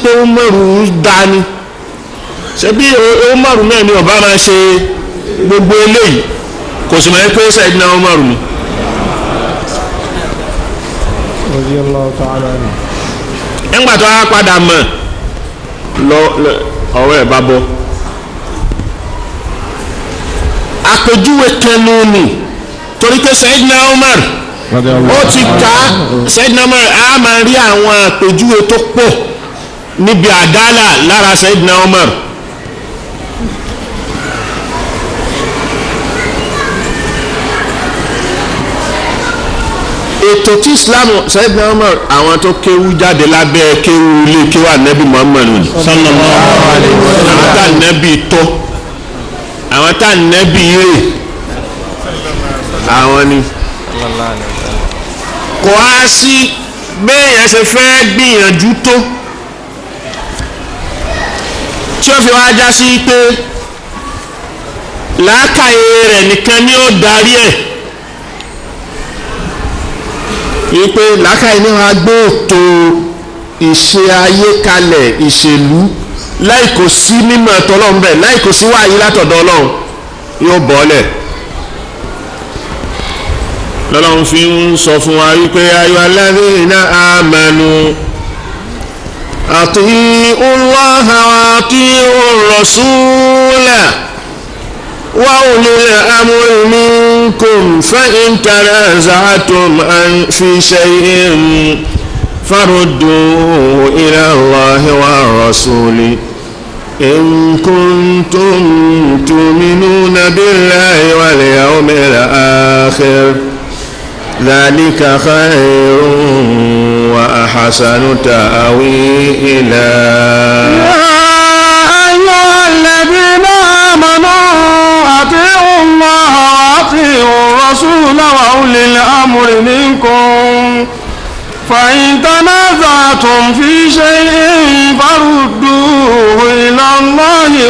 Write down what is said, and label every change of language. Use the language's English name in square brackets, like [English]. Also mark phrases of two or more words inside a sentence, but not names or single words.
[Yoruba] pé Umaru dání ṣebí Umaru náà ni ọba máa ṣe gbogbo eléyìí kò sì máa pé Sayyidina Umaru ni. [Arabic] رضي الله تعالى عنه. [Yoruba] nígbà tó a padà mọ̀ lọ ọ̀rọ̀ ẹ̀ bá bọ́ àpèjúwe kẹnu ni torí pé Sayyidina Umar ó ti ká Sayyidina Umar a máa rí àwọn àpèjúwe tó pọ̀ níbi àdálà lára Sayyidina Umar. ètò tí Islam Sayyidina Umar àwọn tó kéwú jáde lábẹ́ kéwú ilé kéwú ànábì Muhammadu [Arabic] صلى الله عليه وسلم [Yoruba] àwọn tá ànábì tọ́ àwọn tá ànábì rè àwọn ni kò á sí béèyàn ṣe fẹ́ gbìyànjú tó tí ó fi wá já sí pé làákàyè rẹ̀ nìkan ni ó darí ẹ̀ wípé làákàyè ní wàá gbé ètò ìṣe ayé kalẹ̀ ìṣèlú láì kò sí mímọ̀ ẹ̀tọ́ Ọlọ́run bẹ́ẹ̀ láì kò sí wáyé látọ̀dọ̀ Ọlọ́run yóò bọ́ọ̀lẹ̀ lọ́lọ́run fi ń sọ fún wa wípé ayọ̀ [Arabic] الذين آمنوا أطيعوا الله وأطيعوا الرسول وأولي الأمر منكم فإن تنازعتم في شيء فردوه إلى الله والرسول إن كنتم تؤمنون بالله واليوم الآخر ذلك خير وأحسن تأويلا. الرسول وأولي الأمر منكم فإن تنازعتم في شيء فردوه إلى الله